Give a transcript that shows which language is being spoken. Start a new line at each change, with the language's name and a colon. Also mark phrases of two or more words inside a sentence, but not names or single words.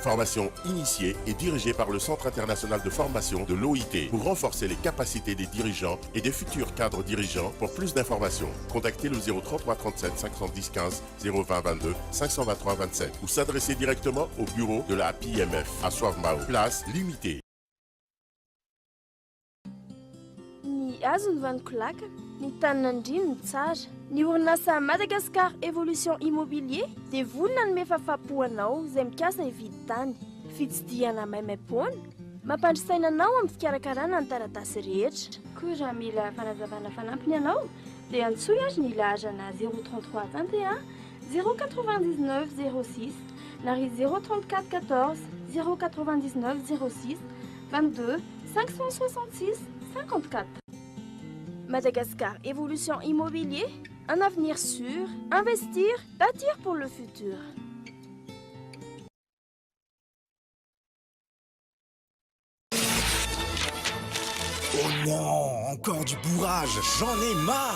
French: Formation initiée et dirigée par le Centre international de formation de l'OIT pour renforcer les capacités des dirigeants et des futurs cadres dirigeants. Pour plus d'informations, contactez le 033 37 510 15 020 22 523 27 ou s'adresser directement au bureau de la PMF à Soavmao, place limitée.
Malagasy: Ny azony vanikolaka, ny taninandriny ny tsara, ny orinasa Madagascar Évolution Immobilier dia vonona ny mefafapoanao izay mikasa hividy tany. Fitsidihana maimaimpoana, mampandrisaina anao amin'ny fikarakarana ny taratasy rehetra. Koa raha mila fanazavana fanampiny ianao dia antsoy azy ny ilazana 033 21 099 06 Nari 034 14 099 06 22 566 54.
French: Madagascar Évolution Immobilier, un avenir sûr, investir, bâtir pour le futur. Oh non, encore du bourrage, j'en ai marre.